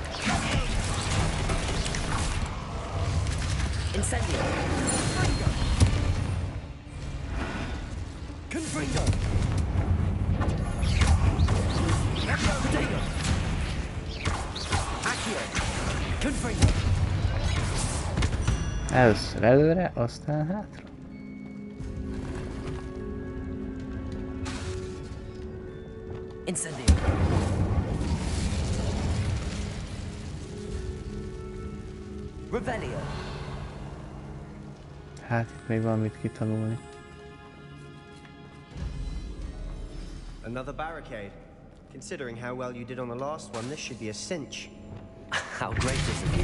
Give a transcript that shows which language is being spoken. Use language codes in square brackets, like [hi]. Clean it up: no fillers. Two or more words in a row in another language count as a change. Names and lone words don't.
[hu] Incendio. Confringo. Potato. Accio. Confringo. Először előre, aztán hátra. Incendio. Revelio. Hát itt még valamit kitanulni. [en] Another barricade. Considering how well you did on the last one, this should be a cinch. How gracious of you.